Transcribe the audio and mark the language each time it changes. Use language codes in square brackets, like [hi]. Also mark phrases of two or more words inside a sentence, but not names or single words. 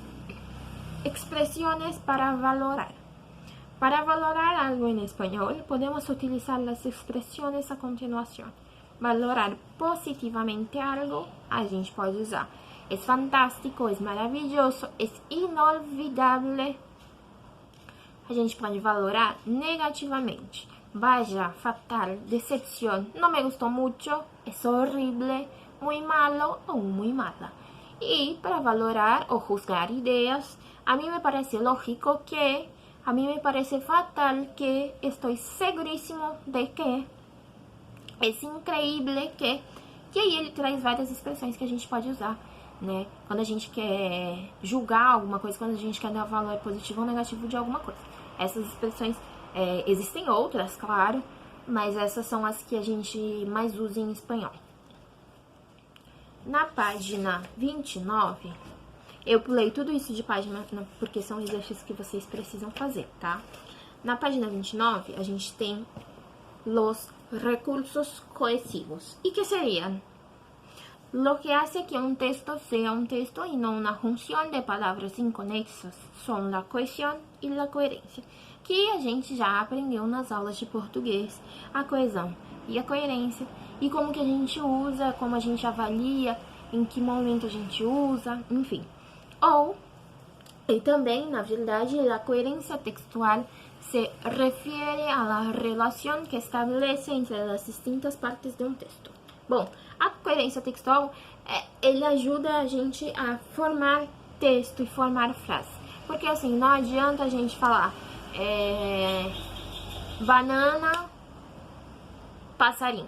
[pt] Expressões para valorar. Para valorar algo em espanhol, podemos utilizar as expressões a continuação. Valorar positivamente algo, a gente pode usar é fantástico, é maravilhoso, é inolvidável. A gente pode valorar negativamente. [es] Vaya, fatal, decepción, no me gustó mucho, es horrible, muy malo ou muy mala. [pt] E para valorar ou juzgar ideias, [es] a mí me parece lógico que, a mí me parece fatal que, estoy seguríssimo de que, es increíble que. [pt] E aí ele traz várias expressões que a gente pode usar, né? Quando a gente quer julgar alguma coisa, quando a gente quer dar valor positivo ou negativo de alguma coisa. Essas expressões, existem outras, claro, mas essas são as que a gente mais usa em espanhol. Na página 29, eu pulei tudo isso de página, porque são exercícios que vocês precisam fazer, tá? Na página 29, a gente tem [es] los recursos cohesivos. ¿Y qué serían? Lo que hace que un texto sea un texto y no una junción de palavras inconexas son la cohesión [pt] e la coerência, que a gente já aprendeu nas aulas de português, a coesão e a coerência, e como que a gente usa, como a gente avalia, em que momento a gente usa, enfim. E também, na verdade, a coerência textual se refere [es] a la relación que establece entre [pt] as distintas partes de um texto. Bom, a coerência textual, ele ajuda a gente a formar texto e formar frase. Porque assim, não adianta a gente falar banana, passarinho.